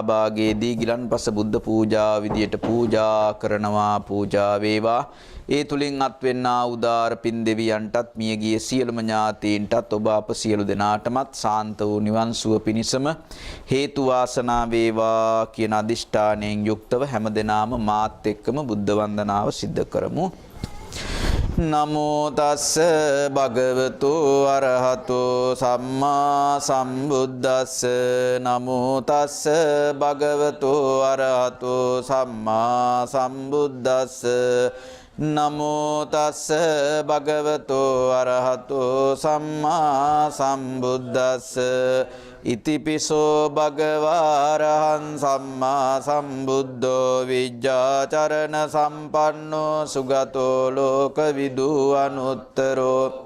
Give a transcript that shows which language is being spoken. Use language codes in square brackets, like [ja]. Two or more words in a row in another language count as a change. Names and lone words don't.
[si] භාගයේදී ගිලන්පස බුද්ධ පූජා විදියට පූජා කරනවා පූජා වේවා ඒ තුලින් අත්වෙන්නා උදාර පින් දෙවියන්ටත් මියගිය සියලුම ඥාතීන්ටත් ඔබ අප සියලු දෙනාටමත් සාන්ත වූ නිවන් සුව පිණිසම හේතු වාසනා වේවා කියන අදිෂ්ඨානයෙන් යුක්තව හැමදෙනාම මාත් එක්කම බුද්ධ වන්දනාව සිද්ධ කරමු. [pi] නමෝ තස්ස භගවතු අරහතෝ සම්මා සම්බුද්දස්ස නමෝ තස්ස භගවතු අරහතෝ සම්මා සම්බුද්දස්ස නමෝ තස්ස භගවතු අරහතෝ සම්මා සම්බුද්දස්ස ඉතිපිසෝ භගවාරහං සම්මා සම්බුද්ධෝ විජ්ජාචරණ සම්පන්නෝ සුගතෝ ලෝකවිදු අනුත්තරෝ